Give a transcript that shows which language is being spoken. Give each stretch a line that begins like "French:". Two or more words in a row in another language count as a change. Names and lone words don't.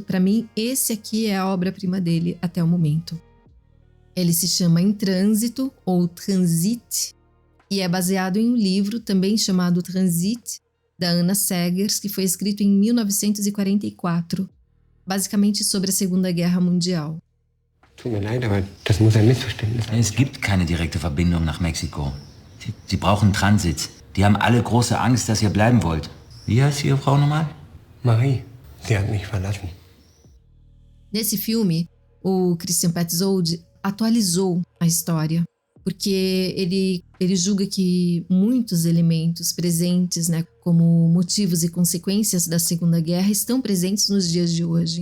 Portuguese: Para mim, esse aqui é a obra-prima dele até o momento. Ele se chama Em Trânsito, ou Transit, e é baseado em um livro também chamado Transit, da Anna Seghers, que foi escrito em 1944, basicamente sobre a Segunda Guerra Mundial.
German: Tut mir leid, aber das muss ein Missverständnis sein. Es gibt keine direkte Verbindung nach Mexiko. Sie brauchen Transit. Die haben alle große Angst, dass ihr bleiben wollt. Wie heißt Ihre Frau nochmal? Marie, sie hat mich verlassen.
Portuguese: Nesse filme, o Christian Petzold atualizou a história, porque ele julga que muitos elementos presentes, né, como motivos e consequências da Segunda Guerra, estão presentes nos dias de hoje.